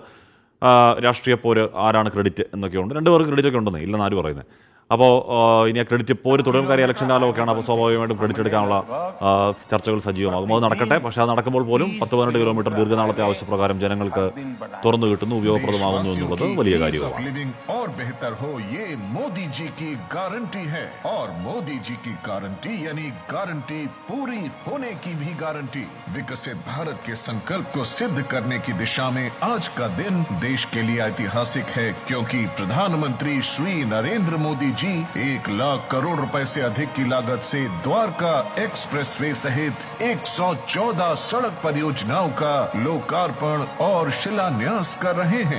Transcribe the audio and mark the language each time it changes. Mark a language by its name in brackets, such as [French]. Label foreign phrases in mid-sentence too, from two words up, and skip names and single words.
[Malayalam] രാഷ്ട്രീയ പോര് ആരാണ് ക്രെഡിറ്റ് എന്നൊക്കെയുണ്ട്. രണ്ടുപേർക്ക് ക്രെഡിറ്റൊക്കെ ഉണ്ടെന്നേ, ഇല്ലെന്ന് ആരും പറയുന്നത്. അപ്പോൾ ഇനി ആ ക്രെഡിറ്റ് പോര് തുടരും. കാര്യം ഇലക്ഷൻ കാലമൊക്കെയാണ്. അപ്പോൾ സ്വാഭാവികമായിട്ടും ക്രെഡിറ്റ് എടുക്കാനുള്ള ചർച്ചകൾ സജീവമാകും. അത് നടക്കട്ടെ. പക്ഷേ അത് നടക്കുമ്പോൾ പോലും 10-12 കിലോമീറ്റർ ദീർഘനാളത്തെ ആവശ്യപ്രകാരം ജനങ്ങൾക്ക് തുറന്നു കിട്ടുന്നു, ഉപയോഗപ്രദമാകുന്നു എന്നുള്ളത് വലിയ കാര്യമാണ്. [Hindi] विकसित भारत के संकल्प को सिद्ध करने की दिशा में आज का दिन देश के लिए ऐतिहासिक है, क्योंकि प्रधानमंत्री श्री नरेंद्र मोदी जी 1 लाख करोड़ रुपए से अधिक की लागत से द्वारका एक्सप्रेसवे सहित 114 सड़क परियोजनाओं का लोकार्पण और शिलान्यास कर रहे हैं।